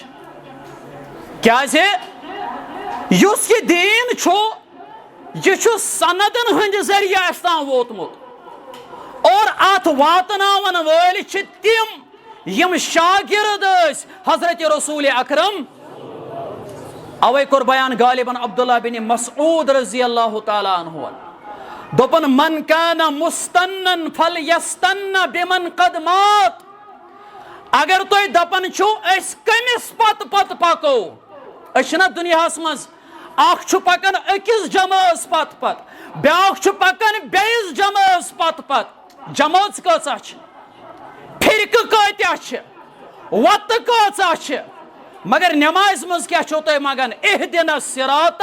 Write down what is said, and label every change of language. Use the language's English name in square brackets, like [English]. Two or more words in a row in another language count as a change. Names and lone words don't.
[Kashmiri] کیٛازِ یُس یہِ دیٖن چھُ یہ چھُ سندن ہٕنٛدِ ذٔریعہٕ اَسہِ تام ووتمُت اور اتھ واتناون وٲلۍ چھِ تِم یم شاگرد ٲسۍ حضرت رسول اکرم. اوے کوٚر بیان غالباً عبداللہ بن مسعود [Arabic] رضی اللہ تعالیٰ عنہ [Kashmiri] دوٚپُن [Arabic] من کان مستنن فلیستن بمن قد مات. [Kashmiri] اگر تُہۍ دپان چھِو أسۍ کٔمِس پتہٕ پتہٕ پکو أسۍ چھِنہ دُنیاہس منٛز اکھ چھُ پکان أکِس جمٲژ پتہٕ پتہٕ بیٛاکھ چھُ پکان بیٚیِس جمٲژ پتہٕ پتہٕ. جمٲژ کۭژاہ چھِ فرقہٕ کۭتیاہ چھِ وتہٕ کۭژاہ چھِ مگر نمازِ منٛز کیٛاہ چھُو تُہۍ منگان [Arabic] اہدنا الصراط.